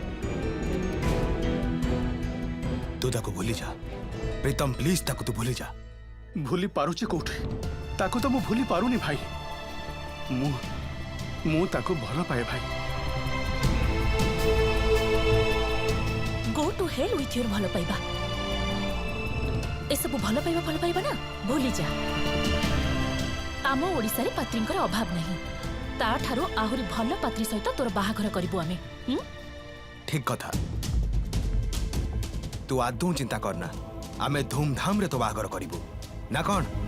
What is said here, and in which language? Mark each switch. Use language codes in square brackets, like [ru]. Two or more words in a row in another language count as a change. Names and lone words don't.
[or] ତୁ ତାକୁ ଭୁଲି ଯା ପ୍ରୀତମ, ପ୍ଲିଜ୍ ତାକୁ ତୁ ଭୁଲି ଯା। ଭୁଲି ପାରୁଛି କେଉଁଠି ତାକୁ ତ ମୁଁ ଭୁଲି ପାରୁନି ଭାଇ। ମୁଁ ତାକୁ ଭଲ ପାଏ ଭାଇ। [en] Go to hell with your [or] ଭଲ ପାଇବା। ଏ ସବୁ ଭଲ ପାଇବା ନା ଭୁଲି ଯା। ଆମ ଓଡ଼ିଶା ରେ ପାତ୍ରୀଙ୍କର ଅଭାବ ନାହିଁ ତ ଠାରୁ ଆହୁରି ଭଲ ପାତ୍ରୀ ସହିତ ତୋର ବାହାଘର କରିବୁ ଆମେ। ଠିକ କଥା, ତୁ ଆଦୌ ଚିନ୍ତା କରନା, ଆମେ ଧୁମଧାମ ରେ ତୋ ବାହାଘର କରିବୁ ନା କଣ?